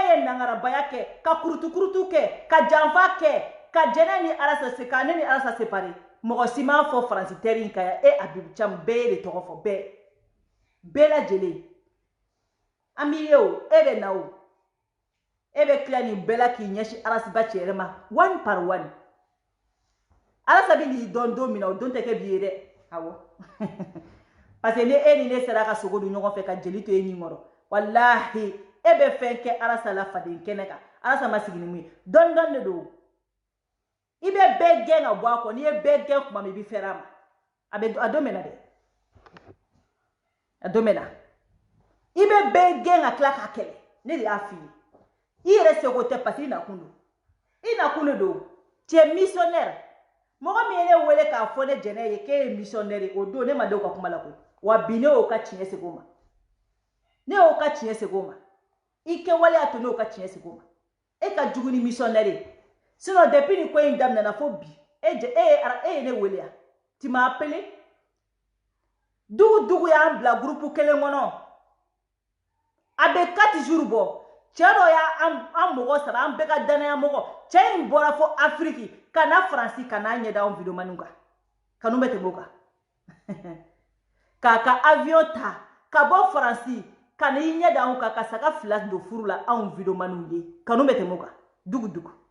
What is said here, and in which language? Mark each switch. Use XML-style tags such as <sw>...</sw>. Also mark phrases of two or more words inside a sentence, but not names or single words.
<bm>ye nangarabaya kɛ ka kurutu kɛ ka janfa kɛ ka jɛnɛ ni arasa se ka ne ni arasa séparer mɔgɔ si m'a fɔ faransi tɛri in ka yan e Abibu Camu bɛɛ ye de tɔgɔ fɔ bɛɛ lajɛlen an b'i ye o e bɛ na o e bɛ tila nin bɛɛ la k'i ɲɛsin arasibaci yɛrɛ ma</bm> <fr>one par one</fr> <bm>arasa bɛ n'i dɔn don min na o don tɛ kɛ bi ye dɛ awɔ</bm> <fr>parce que</fr> <bm>ni e ni ne sera ka sogo dun ɲɔgɔn fɛ ka jeli to e nin kɔrɔ wallahi e bɛ fɛn kɛ arasa la faden kɛnɛ kan arasa ma sigi ni mun ye dɔɔni de don i bɛ bɛɛ gɛn ka bɔ a kɔ n'i ye bɛɛ gɛn kuma min i bɛ fɛrɛ a ma a don mɛn na dɛ a don mɛn na i bɛ bɛɛ gɛn ka tila k'a kɛlɛ ne de y'a f'i ye i yɛrɛ seko tɛ</bm> <fr>parce que</fr> <bm>i nakun don</bm> <fr>tu es missionnaire</fr> <bm>mɔgɔ min ye ne wele k'a fɔ ne jɛnɛ ye k'e ye missionnaire ye o don ne ma da o ka kuma la koyi wa bi ne y'o ka tiɲɛ segin o ma i kɛwale y'a to ne y'o ka tiɲɛ segin o ma e ka jugu ni missionnaire ye</bm> <fr>sinon depuis</fr> <bm>ni ko in daminɛna fo bi e ye ne wele yan</bm> <fr>tu m'as appelé</fr> <bm>dugu y'an bila groupe kelen kɔnɔ a bɛ 4 jours bɔ cɛ dɔ y'an mɔgɔ saba an bɛɛ ka danaya mɔgɔ cɛ in bɔra fo Afrique ka na Faransi ka n'a ɲɛda anw videomaniw kan kanu bɛ tɛmɛ o kan k'a ka avion ta ka bɔ Faransi ka n'i ɲɛda anw kan ka saga 2 don furu la anw videomaniw ye kanu bɛ tɛmɛ o kan dugu</bm>